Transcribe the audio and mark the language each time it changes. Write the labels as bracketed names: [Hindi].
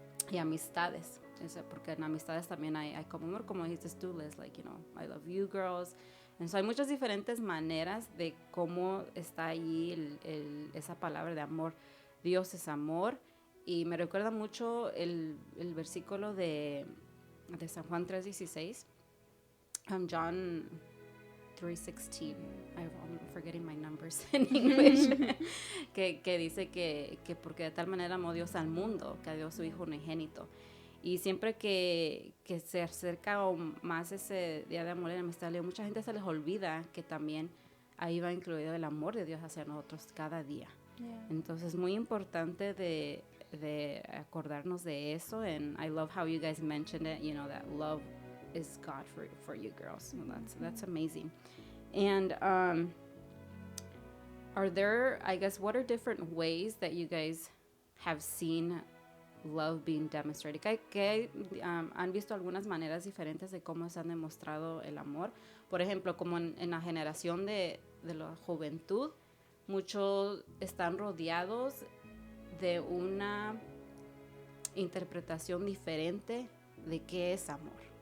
[Spanish] Y amistades, porque en amistades también hay como amor, como dijiste tú, Liz, [English] like, you know, I love you girls. [Spanish] Entonces hay muchas diferentes maneras de cómo está ahí esa palabra de amor. Dios es amor. Y me recuerda mucho el versículo de San Juan 3:16. [English] John 3:16. I'm forgetting my numbers in English. [Spanish] que dice que porque de tal manera amó Dios al mundo, que dio a su Hijo unigénito. Y siempre que se acerca más ese Día de Amor y Amistad, a mucha gente se les olvida que también ahí va incluido el amor de Dios hacia nosotros cada día. Entonces es muy importante de acordarnos de eso. [English] And I love how you guys mentioned it, you know, that love is God for you girls. So that's amazing. And are there, I guess, what are different ways that you guys have seen love being demonstrated? [Spanish] ¿Que han visto algunas maneras diferentes de cómo se han demostrado el amor? Por ejemplo, como en la generación de la juventud, muchos están rodeados de una interpretación diferente de qué es amor.